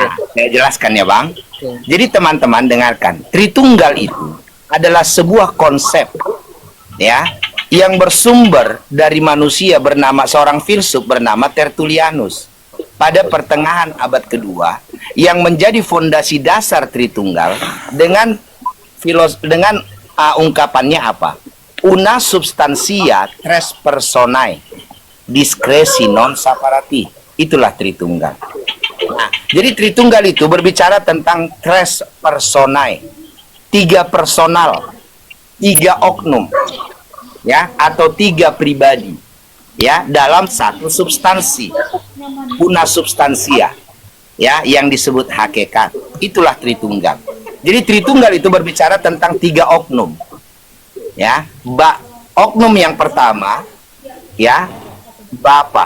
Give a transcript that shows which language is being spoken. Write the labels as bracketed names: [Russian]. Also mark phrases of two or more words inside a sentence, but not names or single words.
[Indonesian] Nah, saya jelaskan ya bang. Jadi teman-teman dengarkan, Tritunggal itu adalah sebuah konsep ya yang bersumber dari manusia bernama seorang filsuf bernama Tertullianus pada pertengahan abad kedua yang menjadi fondasi dasar Tritunggal dengan ungkapannya apa? [Latin] Una substantia tres personae discresi non separati. [Indonesian] Itulah Tritunggal. Nah, jadi Tritunggal itu berbicara tentang [Latin] tres personae, [Indonesian] 3 personal, 3 oknum, ya, atau 3 pribadi, ya, dalam satu substansi, [Latin] una substansia, [Indonesian] ya, yang disebut hakikat. Itulah Tritunggal. Jadi Tritunggal itu berbicara tentang 3 oknum, ya, oknum yang pertama, ya, Bapa.